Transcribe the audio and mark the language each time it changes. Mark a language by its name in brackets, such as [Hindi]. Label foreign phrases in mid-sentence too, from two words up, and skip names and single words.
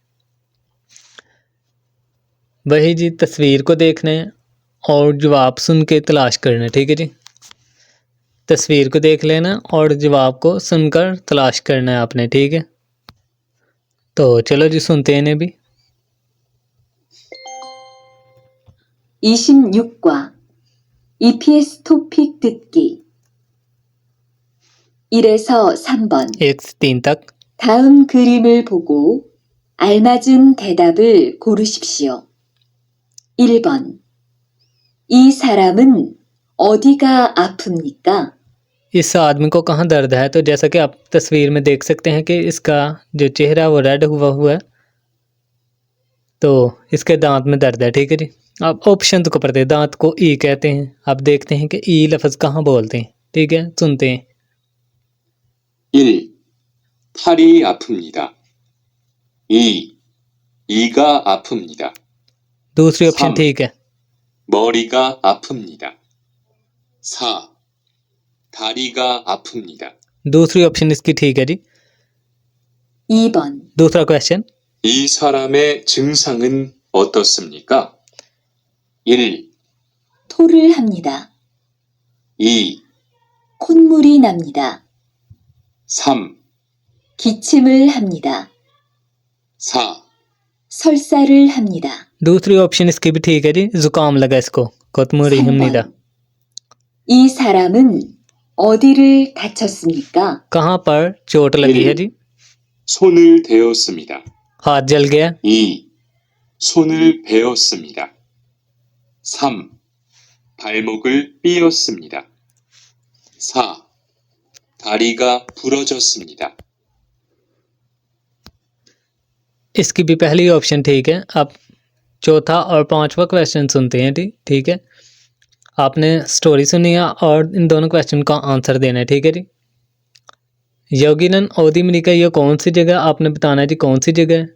[Hindi] वही जी तस्वीर को देखना है और जवाब सुन के तलाश करना है। ठीक है जी। तस्वीर को देख लेना और जवाब को सुनकर तलाश करना है आपने। ठीक है। तो चलो जी सुनते हैं इन्हें भी। [Korean] 26과 EPS 토픽 듣기 1에서 3번 [Hindi] 1 से 3 तक। [Korean] 다음 그림을 보고 알맞은 대답을 고르십시오. 1번 이 사람은 어디가 아픕니까? [Hindi] इस आदमी को कहाँ दर्द है? तो जैसा कि आप तस्वीर में देख सकते हैं कि इसका जो चेहरा वो रेड हुआ है, तो इसके दांत में दर्द है। ठीक है जी। आप ऑप्शन को पढ़ते हैं। दांत को ई कहते हैं। आप देखते हैं कि ई लफ्ज़ कहाँ बोलते हैं। ठीक है, सुनते हैं। [Korean] 1. 팔이 아픕니다. 2. 이가 아픕니다. [Hindi] दूसरी ऑप्शन [Korean] 3. [Hindi] ठीक है। [Korean] 머리가 아픕니다. 4. 다리가 아픕니다. [Hindi] दूसरी ऑप्शन इसकी ठीक है जी। [Korean] 2번, [Hindi] दूसरा क्वेश्चन, [Korean] 이 사람의 증상은 어떻습니까? 1, 토를 합니다. 2, 콧물이 납니다. 3, 기침을 합니다. 4. 설사를 합니다. [Hindi] दूसरी ऑप्शन इसकी भी ठीक है जी। जुकाम लगा इसको, [Korean] 콧물이 납니다. 3번, 이 사람은 어디를 다쳤습니까? [Hindi] कहाँ पर चोट लगी है जी? [Korean] 손을 대었습니다. [Hindi] हाथ जल गया। [Korean] 2. 손을 베었습니다. 3. 발목을 삐었습니다. 4. 다리가 부러졌습니다. [Hindi] इसकी भी पहली ऑप्शन ठीक है। अब चौथा और पांचवा क्वेश्चन सुनते हैं जी। ठीक है, आपने स्टोरी सुनी है और इन दोनों क्वेश्चन का आंसर देना है। ठीक है जी। [Korean] 여기는 어딥니까 [Hindi] का ये कौन सी जगह, आपने बताना है जी कौन सी जगह है।